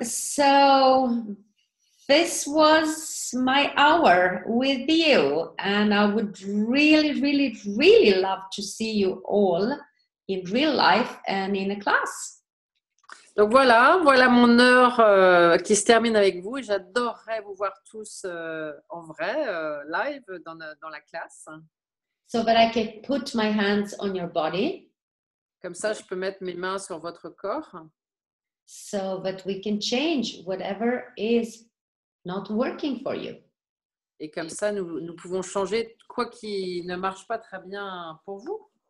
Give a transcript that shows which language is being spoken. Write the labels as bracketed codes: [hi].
[en] So this was my hour with you, and I would really, really, really love to see you all in real life and in a class. [fr] Donc voilà mon heure qui se termine avec vous. Et j'adorerais vous voir tous en vrai, live dans la classe. [en] So that I can put my hands on your body. [fr] Comme ça, je peux mettre mes mains sur votre corps. [en] So that we can change whatever is not working for you. [fr] Et comme ça, nous pouvons changer quoi qui ne marche pas très bien pour vous.